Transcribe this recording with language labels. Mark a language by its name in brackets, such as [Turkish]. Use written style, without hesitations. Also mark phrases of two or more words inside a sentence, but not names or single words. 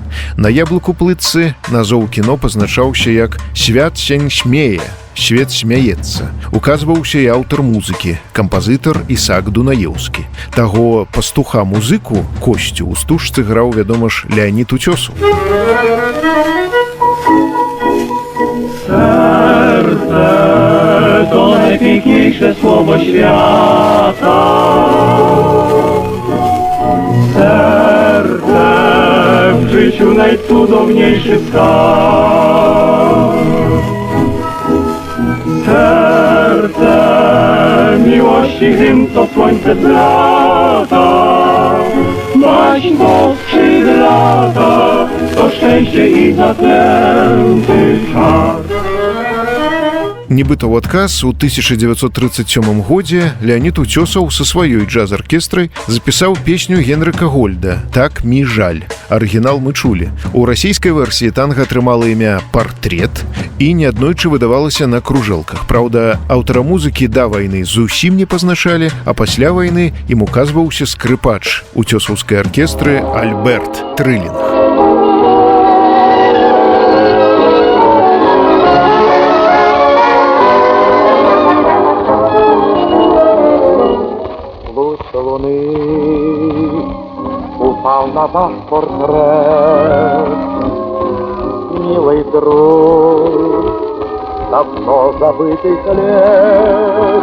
[Belarusian] На яблыку плытцы назоў кіно пазначаўся як «Свят сень смее», «Свет смяецца». Указваўся і аўтар музыкі, кампазітар Ісаак Дунаеўскі. Таго пастуха-музыку Косцю ў стужцы граў, вядома ж, Леонід Уцёсаў. [Polish] Serce to najpiękniejsze słowo świata. Serce w życiu najcudowniejszy skarb. Serce miłości hymn, co słońce z lata. Baśń po skrzydlata, to szczęście i zaklęty czar. [Belarusian] Нібыта ў адказ у 1937 годзе Леонід Уцёсаў са сваёй джаз-аркестрай запісаў песню Генрыка Гольда «Так мі жаль». Арыгінал мы чулі. У расійскай версіі танга атрымала імя «Партрэт» і неаднойчы выдавалася на кружэлках. Праўда, аўтара музыкі да вайны зусім не пазначалі, а пасля вайны ім указваўся скрыпач уцёсаўскай аркестры Альберт Трылінг. [Russian] Упал на ваш портрет, милый друг, давно забытый след.